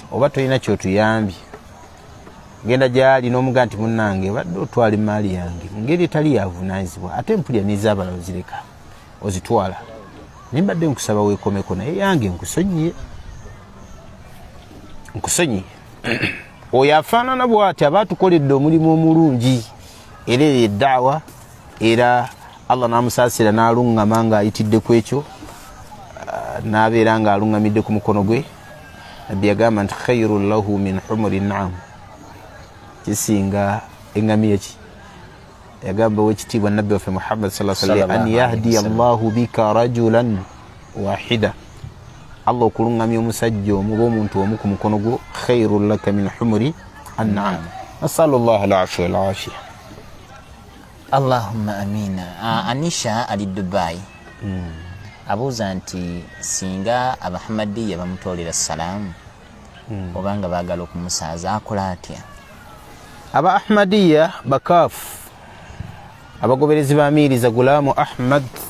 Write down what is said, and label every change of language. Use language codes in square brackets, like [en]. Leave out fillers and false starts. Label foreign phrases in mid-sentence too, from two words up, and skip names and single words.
[lg] Oba tolina kyotuyambye, genda gyali n'omuga nti munnange badde otwala emaali yange mu ngeri etali yavunaanyizibwa, ate empulya n'ezaabala ozireka ozitwala, naye mbadde nkusaba weekomeko naye yange nkusonyiye. Oyo afaanana bw'ati aba atukoledde omulimu omulungi era eddaawa, era Allah n'amusaasira n'aluŋŋama ng'ayitidde ku ekyo, n'abeera ng'aluŋŋamidde ku mukono gwe. Nabbi yagamba nti [ar] خير له من حمر النعم, [lg] kisinga eŋŋamiya ki. Yagamba wekitiibwa nabbi waffe Muhammad [ar] صلى الله عليه وسلم أن يهدي الله بك رجلا واحدا, [lg] Allah okulungamya omusajja omu omuntu omu ku mukono gwo, [ar] خير لك من حمر النعم. نسأل الله العفو والعافية. اللهم آمين. [lg] Anisha ali Dubai abuuza nti singa Abahamadiya bamutolera salaamu obanga baagala okumusaaza akola atya? Aba Ahmadiya bakaafu, abagoberezi ba Mirza Gulaamu Ahmad.